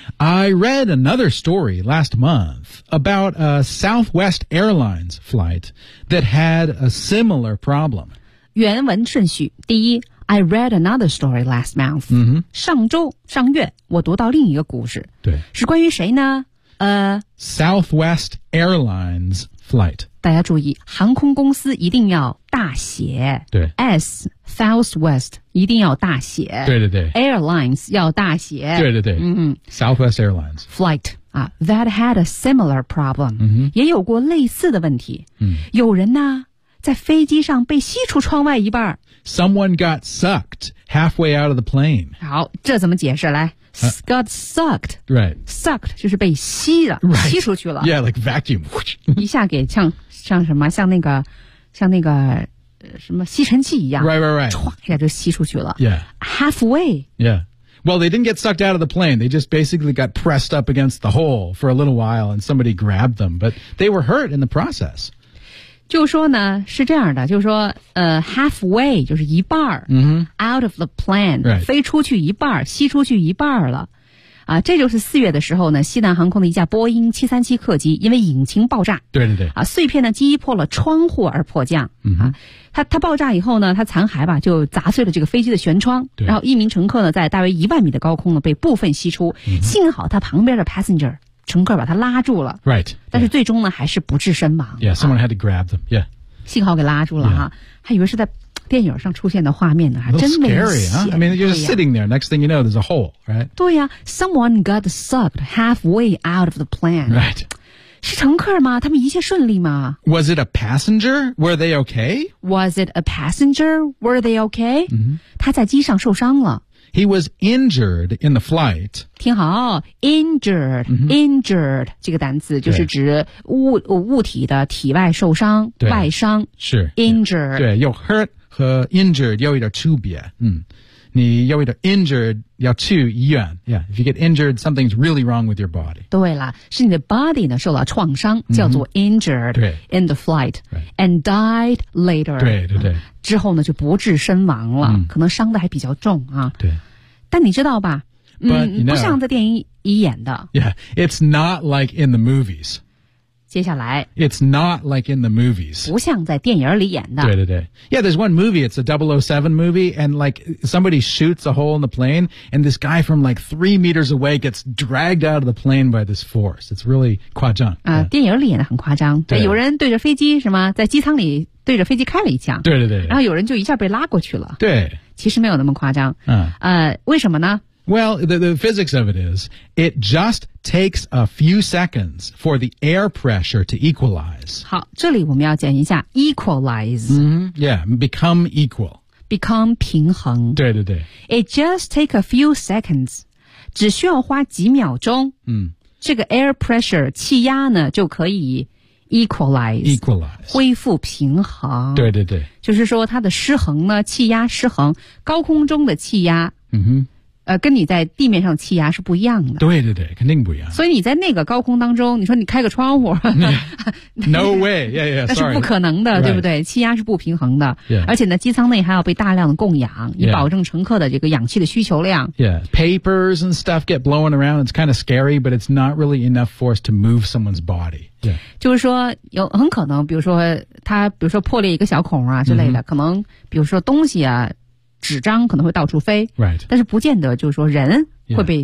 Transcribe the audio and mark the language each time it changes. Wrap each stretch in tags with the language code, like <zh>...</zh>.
<en>I read another story last month about a Southwest Airlines flight that had a similar problem.</en> <zh>原文顺序，第一。</zh> <en>I read another story last month.、 Mm-hmm.</en> <zh>上周上月我读到另一个故事。对。是关于谁呢</zh> <en>Southwest Airlines flight.</en> <zh>大家注意，航空公司一定要大写。对，S Southwest 一定要大写。对对对，Airlines 要大写。对对对，嗯嗯</zh> <en>，Southwest Airlines flight 啊 ，that had a similar problem，、</en> <zh>嗯、也有过类似的问题。嗯，有人呢在飞机上被吸出窗外一半。</zh> <en>Someone got sucked halfway out of the plane.</en> <zh>好，这怎么解释来？</zh> <en>Got sucked. Right.</en> <zh>Sucked 就是被吸了、</zh> <en>right.</en> <zh>吸出去了。</zh> <en>Yeah, like vacuum.</en> <zh>一下给像什么像那个什么吸尘器一样。</zh> <en>Right, right, right.</en> <zh>唰一下就吸出去了。</zh> <en>Yeah. Halfway. Yeah. Well, they didn't get sucked out of the plane. They just basically got pressed up against the hole for a little while and somebody grabbed them. But they were hurt in the process.</en> <zh>就说呢是这样的就是说halfway 就是一半、</zh> <en>mm-hmm. out of the plane、 right.</en> <zh>飞出去一半吸出去一半了啊，这就是四月的时候呢西南航空的一架波音737客机因为引擎爆炸对对对啊，碎片呢击破了窗户而迫降、</zh> <en>mm-hmm.</en> <zh>啊，它爆炸以后呢它残骸吧就砸碎了这个飞机的舷窗对然后一名乘客呢在大约10000米的高空呢被部分吸出、 mm-hmm. 幸好他旁边的 passenger乘客把他拉住了</zh> <en>，right，</en> <zh>但是最终呢、yeah. 还是不治身亡。</zh> <en>Yeah, someone had to grab them. Yeah，</en> <zh>幸好给拉住了哈、</zh> <en>yeah.</en> <zh>啊，还以为是在电影上出现的画面呢，还真没</zh> <en>险。Scary, huh? I mean, you're just sitting there. Next thing you know, there's a hole, right? 对呀、啊、，someone got sucked halfway out of the plane. Right，</en> <zh>是乘客吗？他们一切顺利吗</zh> <en>？Was it a passenger? Were they okay? Was it a passenger? Were they okay?、 Mm-hmm.</en> <zh>他在机上受伤了。</zh> <en>He was injured in the flight.</en> <zh>听好 ,injured,、</zh> <en>mm-hmm.</en> <zh>injured, 这个单词就是指 物体的体外受伤对外伤是</zh> <en>injured.、</en> <zh>Yeah. 对有 hurt 和 injured 有一点区别。嗯你有一点 injured 要去医院。</zh> <en>Yeah, if you get injured, something's really wrong with your body.</en> <zh>对了是你的 body 呢受了创伤叫做 injured、</zh> <en>mm-hmm. in the flight,、 right. and died later.</en> <zh>对对对。之后呢就不治身亡了、嗯、可能伤得还比较重啊对但你知道吧</zh> <en>嗯 But, you know,</en> <zh>不像在电影演的</zh> <en>Yeah, it's not like in the movies</en> <zh>接下来</zh> <en>It's not like in the movies</en> <zh>不像在电影里演的</zh> <en>对对对 Yeah, there's one movie It's a 007 movie And like somebody shoots a hole in the plane And this guy from like 3 meters away Gets dragged out of the plane by this force It's really 夸张、</en> <zh>yeah. 电影里演的很夸张对有人对着飞机是吗在机舱里对着飞机开了一枪对对 对然后有人就一下被拉过去了对其实没有那么夸张、为什么呢</zh> <en>Well, the physics of it is It just takes a few seconds for the air pressure to equalize</en> <zh>好这里我们要讲一下 Equalize、</zh> <en>mm-hmm. Yeah, become equal</en> <zh>Become 平衡对对对</zh> <en>It just takes a few seconds</en> <zh>只需要花几秒钟、嗯、这个 air pressure 气压呢就可以Equalize 恢复平衡对对对就是说它的失衡呢气压失衡高空中的气压、</zh> <en>mm-hmm.</en> <zh>跟你在地面上气压是不一样的对对对肯定不一样所以你在那个高空当中你说你开个窗户、</zh> <en>yeah. No way yeah, yeah, sorry.</en> <zh>那是不可能的、</zh> <en>right.</en> <zh>对不对气压是不平衡的、</zh> <en>yeah.</en> <zh>而且呢机舱内还要被大量的供氧以保证乘客的这个氧气的需求量</zh> <en>Yeah, papers and stuff get blown around It's kind of scary But it's not really enough force to move someone's bodyYeah.</en> <zh>就是说有很可能比如说它比如说破裂一个小孔啊之类的、</zh> <en>mm-hmm.</en> <zh>可能比如说东西啊纸张可能会到处飞、</zh> <en>right.</en> <zh>但是不见得就是说人会被、</zh>